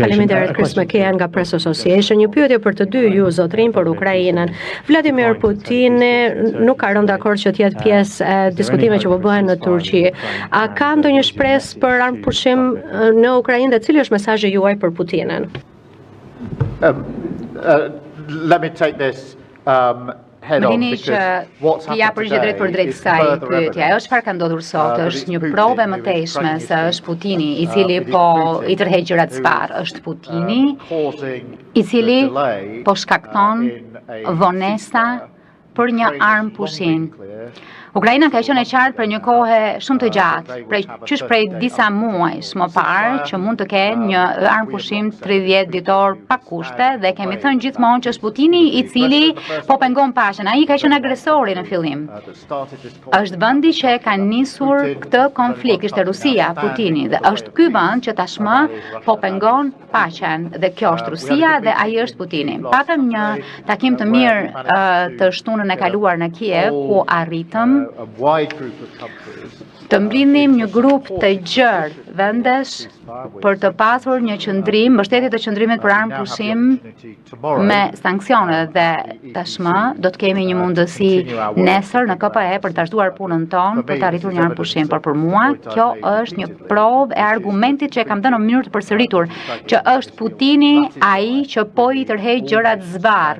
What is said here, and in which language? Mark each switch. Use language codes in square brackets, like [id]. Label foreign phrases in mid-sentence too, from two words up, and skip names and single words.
[sq] Faleminderit, Chris McKeon nga Press Association. Një pyetje për të dy ju zotrin për Ukrainën. Vladimir Putini nuk ka rënë dakord që të jetë pjesë e diskutimeve që po bëhen në Turqi. A ka ndonjë shpresë për armëpushim në Ukrainë dhe cili është mesazhi juaj për Putinin? [en] Let me take this head [sq] Më [en] on [sq] lini që [en] because what's [sq] t'i ja [en] happened [sq] përgjigj drejt për [en] today [sq] drejt [en] is [sq] kësaj [en] further [sq] pyetje. [en] evidence [sq] Çfarë ka ndodhur sot? [en] that [sq] Është [en] it's [sq] një [en] Putin [sq] provë më [en] who is [sq] tejshme [en] running [sq] se [en] this [sq] është Putini i [en] thing. [sq] cili [en] It is [sq] po [en] Putin [sq] i tërheq gjërat [en] who [sq] sparë. [en] is, [sq] Është Putini [en] causing [sq] i cili [en] the delay, [sq] po shkakton [en] in a [sq] vonesa [en] ceasefire. [sq] për një [en] Ukraine has [sq] armë [en] long [sq] pushim. [en] been clear. [sq] Ukraina ka qenë e qartë për një kohë shumë të gjatë, prej disa muajsh më parë që mund të kenë një armë pushim 30 ditor pa kushte dhe kemi thënë gjithmonë që është Putini i cili po pengon paqen. Ai ka qenë agresori në fillim. Është vendi që ka nisur këtë konflikt, ishte Rusia, Putini, dhe është ky vend që tashmë po pengon paqen dhe kjo është Rusia dhe ai është Putini. Patëm një takim të mirë të shtunën e kaluar në Kiev ku arritëm [en] A wide group of countries [sq] të mbledhnim një grup të gjerë vendesh për të pasur një qëndrim, mbështetje të qëndrimit për armë pushim me sanksione dhe tashmë do të kemi një mundësi nesër në KPE për të vazhduar punën tonë për të arritur një armë pushim, por për mua kjo është një provë e argumentit që e kam dhënë në mënyrë të përsëritur, që është Putini ai që po i tërheq gjërat zvarr.